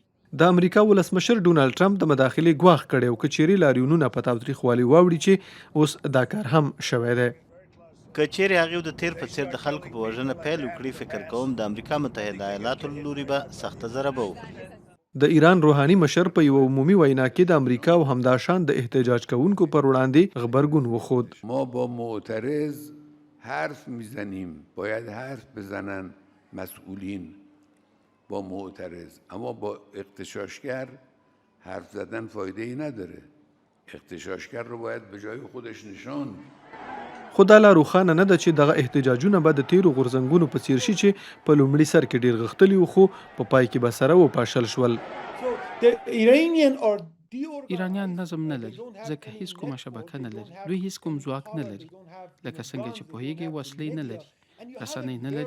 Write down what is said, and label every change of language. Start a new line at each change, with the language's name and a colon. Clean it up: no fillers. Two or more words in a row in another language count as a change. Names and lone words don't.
Pashto: د امریکا ولسمشر ډونالډ ټرمپ د مداخلې ګواښ کړی او که چیرې لاریونونه په تاوتریخوالي واوړي چې اوس دا کار هم شوی دی. که چیرې هغوی د تیر په څیر د خلکو په وژنه پیل وکړي، فکر کوم د امریکا متحده ایالاتو له لوري به سخته ضربه وخوري. د ایران روحاني مشر په یو عمومي وینا کې د امریکا او همداشان د احتجاج کوونکو پر وړاندې غبرګون وښود.
Persian: ما با معترض حرف میزنیم، باید حرف بزنن مسئولین با معترض، اما با اغتشاشگر حرف زدن فایده ای نداره. اغتشاشگر رو باید به جای خودش نشان.
Pashto: خو دا لا روښانه نه ده چې دغه احتجاجونه به د تیرو غورځنګونو په څیر شي چې په لومړي سر کې ډیر غښتلي وو خو په پای کې به سره وپاشل شول. ایرانیان نظم نه لري ځکه هیڅ کومه شبکه نه لري. دوی هیڅ کوم ځواک نه لري، لکه څنګه چې پوهیږي وسلې نه لري، رسنۍ نه لري.